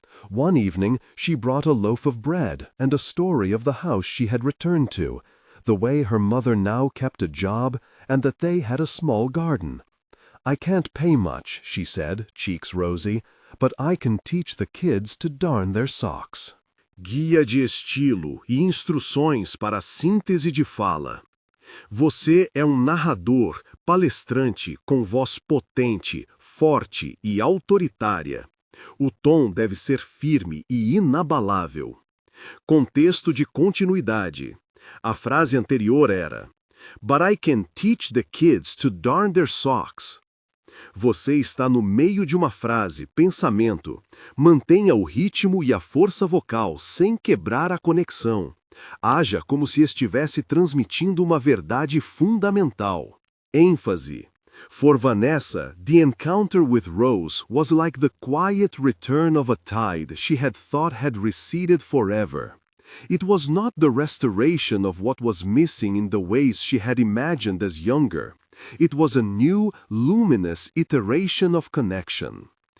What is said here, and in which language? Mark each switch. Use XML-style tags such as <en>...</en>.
<en>One evening she brought a loaf of bread and a story of the house she had returned to, the way her mother now kept a job, and that they had a small garden. "I can't pay much," she said, cheeks rosy, "but I can teach the kids to darn their socks."</en> <pt>Guia de estilo e instruções para a síntese de fala. Você é narrador, palestrante com voz potente, forte e autoritária. O tom deve ser firme e inabalável. Contexto de continuidade. A frase anterior era:</pt> <en>"But I can teach the kids to darn their socks."</en> <pt>Você está no meio de uma frase, pensamento. Mantenha o ritmo e a força vocal sem quebrar a conexão. Haja como se estivesse transmitindo uma verdade fundamental. ênfase.</pt> <en>For Vanessa, the encounter with Rose was like the quiet return of a tide she had thought had receded forever. It was not the restoration of what was missing in the ways she had imagined as younger. It was a new, luminous iteration of connection.</en>